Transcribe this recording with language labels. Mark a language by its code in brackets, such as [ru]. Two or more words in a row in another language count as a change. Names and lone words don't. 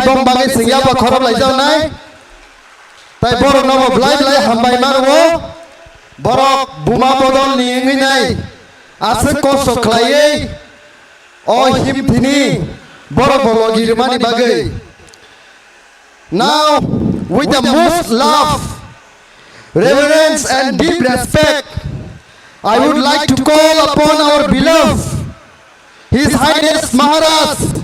[trp] bom bagai singya pa khorab lai jaw nai tai borok no belai hambai mar wo borok buma bodol ni ngi nai ase kosto khlaiei o him thini borok bologi rimani bagai [en] now with the most love reverence and deep respect I would like to call upon our beloved His Highness Maharaj